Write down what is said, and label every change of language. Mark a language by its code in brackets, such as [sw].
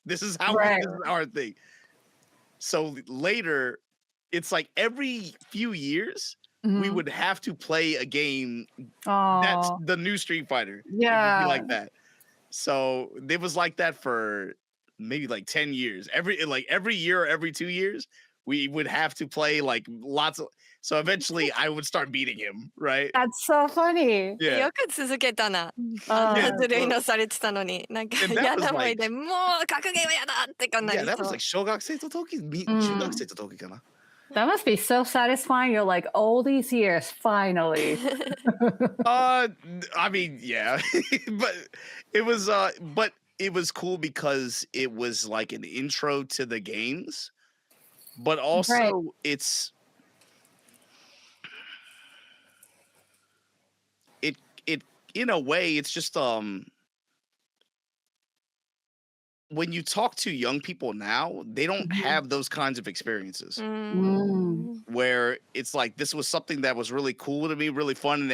[en] This is how this is our thing. So later, it's like every few years we would have to play a game that's the new Street Fighter. Yeah. It would be like that. So it was like that for maybe like 10 years. Every year or every 2 years, we would have to play like lots of. So eventually, I would start beating him. Right? That's so funny. Yeah. [ja] よく続けたな。ずるいのされてたのに、なんか嫌な思いで、もう格ゲーは嫌だってかなりそう。 [en] Yeah, that was like [ja] 小学生と時中学生と時かな。 [en] That must be so satisfying. You're like, all these years, finally. I mean, yeah, but it was cool because it was like an intro to the games, but also it's in a way it's just when you talk to young people now, they don't have those kinds of experiences where it's like, this was something that was really cool to me, really fun.